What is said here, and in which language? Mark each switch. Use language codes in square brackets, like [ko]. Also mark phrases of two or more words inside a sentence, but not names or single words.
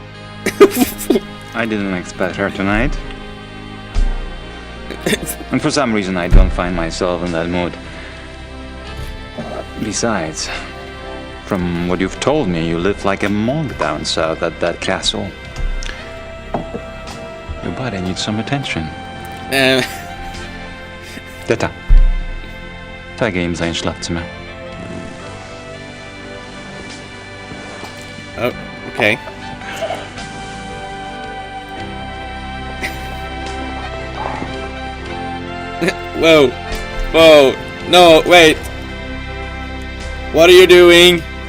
[en] I didn't expect her tonight. And for some reason I don't find myself in that mood. Besides, from what you've told me, you live like a monk down south at that castle. Your body needs some attention. Detta. Tagga in sein Schlafzimmer. Oh, okay. Whoa. Whoa. No, wait. What are you doing?